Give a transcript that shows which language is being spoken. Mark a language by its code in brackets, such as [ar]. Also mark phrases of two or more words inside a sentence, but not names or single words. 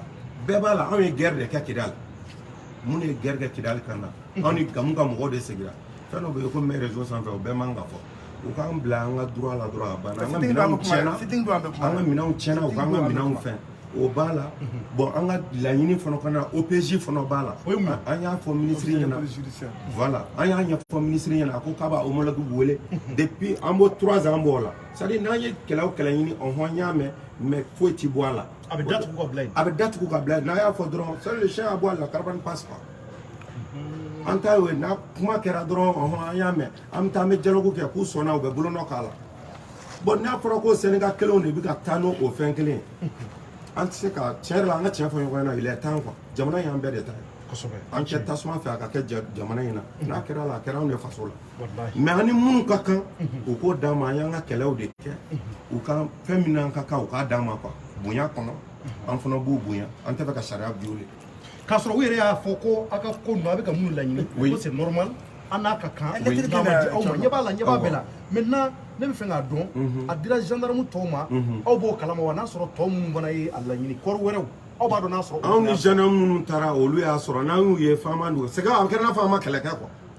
[bm] bɛɛ b'a la anw ye guerre de kɛ Kidali mun de ye guerre kɛ Kidali kan na anw ni Gamu ka mɔgɔw de segira fɛn dɔ bɛ yen ko mɛ réseau sanfɛ o bɛɛ man ka fɔ u k'an bila an ka droit la dɔrɔn a banna an ka minɛnw tiɲɛna u k'an ka minɛnw fɛn o b'a la bon an ka laɲini fana kɔnɔ OPJ fana b'a la an y'a fɔ ministre ɲɛna voilà an y'a ɲɛfɔ ministre ɲɛna a ko k'a b'a homologue wele depuis an b'o 3 ans an b'o la [fr] c'est à dire [bm] n'an ye kɛlɛ o kɛlɛ ɲini ɔhɔn n y'a mɛn mais foyi ti bɔ a la a bɛ datugu ka bila yen a bɛ datugu ka bila yen n'a y'a fɔ dɔrɔn [fr] c'est le chien à boire la caravane passe pas [bm] an t'a ye n'a kuma kɛra dɔrɔn ɔhɔn an y'a mɛn an bɛ taa an bɛ dialogue kɛ k'u sɔnna u bɛ bolonɔ k'a la bon n'a fɔra ko Sénégal kelenw de bɛ ka taa n'o fɛn kelen ye an tɛ se ka tiɲɛ yɛrɛ la an ka tiɲɛ fɔ ɲɔgɔn ɲɛna [fr] il est temps [bm] quoi jamana y'an bɛɛ de ta ye an cɛ tasuma fɛ a ka kɛ jamana in na n'a kɛra la a kɛra anw de faso la mais an ni minnu ka kan u k'o d'an ma an y'an ka kɛlɛw de kɛ u ka fɛn min n'an ka kan u k'a d'an ma quoi bonya kɔnɔ an fana b'u bonya an tɛ fɛ ka sariya violer k'a sɔrɔ u yɛrɛ y'a fɔ ko a ka ko ninnu a bɛ ka minnu laɲini ko [fr] c'est normal [bm] an n'a ka kan n'a ma di aw ma ɲɛ b'a la ɲɛ b'a bɛɛ la maintenant ne bɛ fɛ k'a dɔn a dira gendarme tɔw ma aw b'o kalama wa n'a sɔrɔ tɔw minnu fana ye a laɲini kɔɔri wɛrɛw aw b'a dɔn n'a sɔrɔ anw ni gendarme minnu taara olu y'a sɔrɔ n'an y'u ye faama don [fr] c'est que [bm] a kɛra n'a fɔ an ma kɛlɛ kɛ quoi